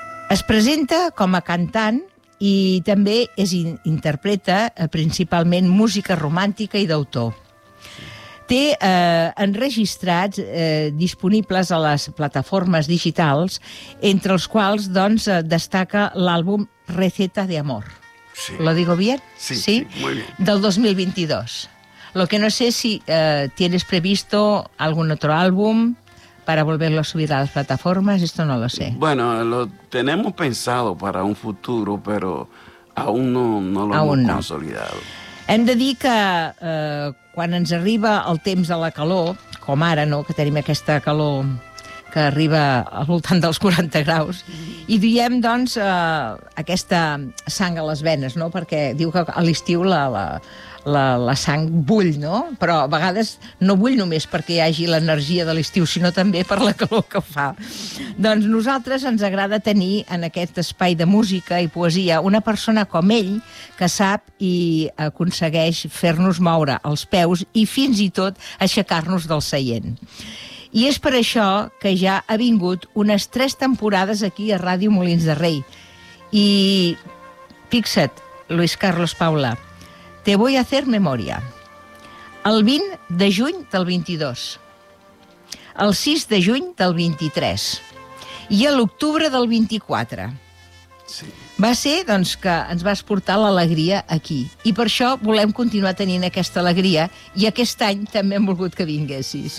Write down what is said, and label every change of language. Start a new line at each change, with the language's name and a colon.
Catalan: Es presenta com a cantant i també és interpreta principalment música romàntica i d'autor. Té enregistrats disponibles a les plataformes digitals, entre els quals doncs destaca l'àlbum Receta de Amor. Sí.
Spanish: ¿Lo digo bien? Sí, sí? Sí, muy bien. Del 2022. Lo que no sé si tienes previsto algún otro álbum para volverlo a subir a las plataformas, esto no lo sé. Bueno, lo tenemos pensado para un futuro, pero aún no lo aún hemos consolidado. No.
Catalan: Hem de dir que quan ens arriba el temps de la calor, com ara, no?, que tenim aquesta calor que arriba al voltant dels 40 graus, i diem, doncs, aquesta sang a les venes, no?, perquè diu que a l'estiu la sang bull, no?, però a vegades no bull només perquè hi hagi l'energia de l'estiu, sinó també per la calor que fa. Doncs nosaltres ens agrada tenir en aquest espai de música i poesia una persona com ell, que sap i aconsegueix fer-nos moure els peus i fins i tot aixecar-nos del seient. I és per això que ja ha vingut unes tres temporades aquí a Ràdio Molins de Rei. I fixa't, Luis Carlos Paula,
Spanish: te voy a hacer memoria.
Catalan: El 20 de juny del 22, el 6 de juny del 23 i a l'octubre del 24. Sí. Va ser, doncs, que ens vas portar l'alegria aquí. I per això volem continuar tenint aquesta alegria, i aquest any també hem volgut que vinguessis.